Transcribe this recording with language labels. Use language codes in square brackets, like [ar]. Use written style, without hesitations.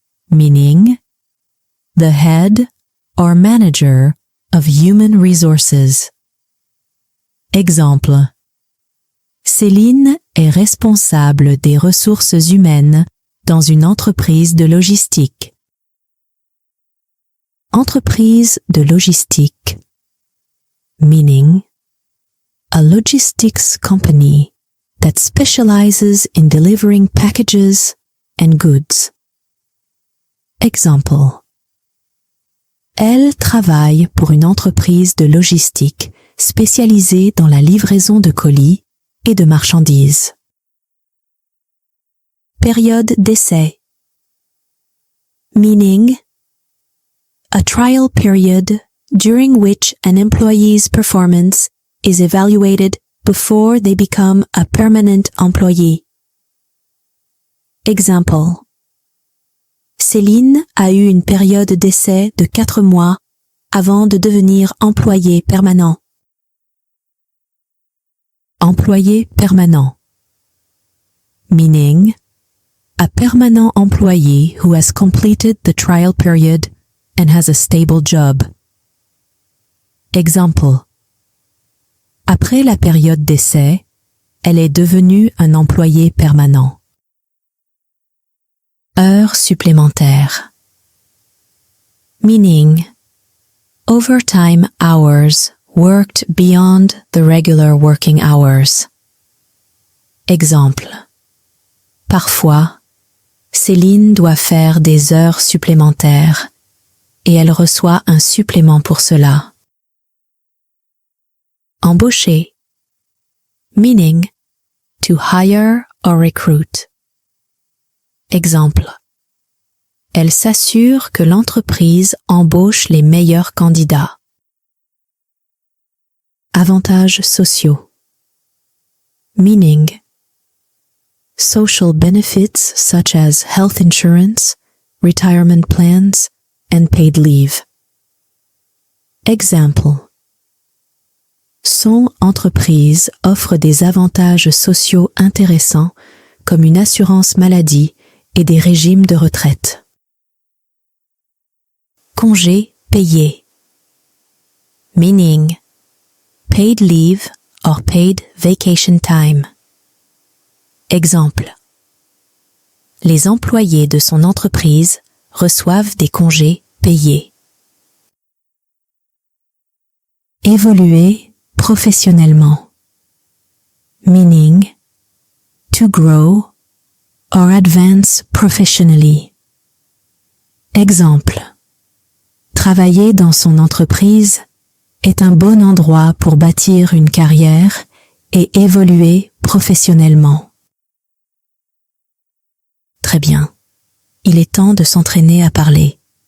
[en] Meaning, the head or manager of human resources. [fr] Exemple. Céline est responsable des ressources humaines dans une entreprise de logistique. Entreprise de logistique. [en] Meaning, a logistics company that specializes in delivering packages and goods. [fr] Exemple. Elle travaille pour une entreprise de logistique spécialisée dans la livraison de colis et de marchandises. Période d'essai. [en] Meaning, a trial period during which an employee's performance is evaluated before they become a permanent employee. [fr] Exemple. Céline a eu une période d'essai de 4 mois avant de devenir employé permanent. Employé permanent. [en] Meaning, a permanent employee who has completed the trial period and has a stable job. [fr] Exemple. Après la période d'essai, elle est devenue un employé permanent. Heures supplémentaires. [en] Meaning, overtime hours worked beyond the regular working hours. [fr] Exemple. Parfois, Céline doit faire des heures supplémentaires et elle reçoit un supplément pour cela. Embaucher. [en] Meaning, to hire or recruit. [fr] Exemple. Elle s'assure que l'entreprise embauche les meilleurs candidats. Avantages sociaux. [en] Meaning, social benefits such as health insurance, retirement plans, and paid leave. [fr] Exemple. Son entreprise offre des avantages sociaux intéressants comme une assurance maladie et des régimes de retraite. Congé payé. [en] Meaning, paid leave or paid vacation time. [fr] Exemple. Les employés de son entreprise reçoivent des congés payés. Évoluer professionnellement. [en] Meaning, to grow or advance professionally. [fr] Exemple. Travailler dans son entreprise est un bon endroit pour bâtir une carrière et évoluer professionnellement. Très bien. Il est temps de s'entraîner à parler.